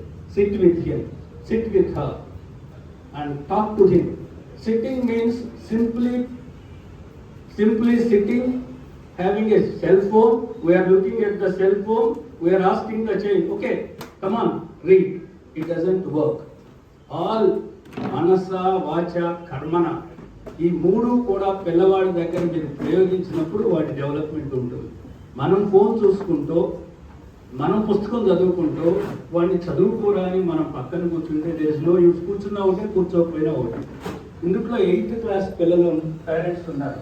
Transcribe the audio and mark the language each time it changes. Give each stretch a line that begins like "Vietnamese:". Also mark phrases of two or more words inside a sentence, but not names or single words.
English: Sit with him, sit with her, and talk to him. Sitting means simply sitting having a cell phone, we are looking at the cell phone, we are asking the child, okay, come on, read. It doesn't work. All
Sanskrit: मनसा वाचा कर्मणा,
Telugu: ఈ మూడు కూడా పిల్లవాడి దగ్గర మీరు ప్రయోగించినప్పుడు వాటి డెవలప్మెంట్ ఉంటుంది. మనం ఫోన్ చూసుకుంటూ, మనం పుస్తకం చదువుకుంటూ వాడిని చదువుకోరా అని మనం పక్కన కూర్చుంటే
English: there is no use.
Telugu: కూర్చున్నా ఒకటే, కూర్చోకపోయినా ఒకటి. ఇందులో
English: 8th class
Telugu: పిల్లలు పేరెంట్స్ ఉన్నారు.